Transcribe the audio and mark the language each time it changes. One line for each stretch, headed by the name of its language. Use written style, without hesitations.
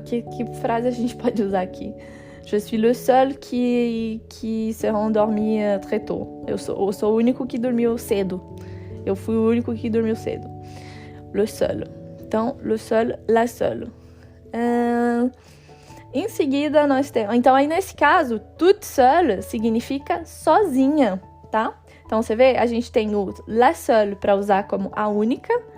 Portuguese: que frase a gente pode usar aqui?
French: Je suis le seul qui se rendormi très tôt.
Portuguese: Eu sou o único que dormiu cedo. Eu fui o único que dormiu cedo. Le seul. Então, le seul, la seule. Em seguida, nós temos... Então, aí nesse caso, toute seule significa sozinha, tá? Então, você vê, a gente tem o la seule para usar como a única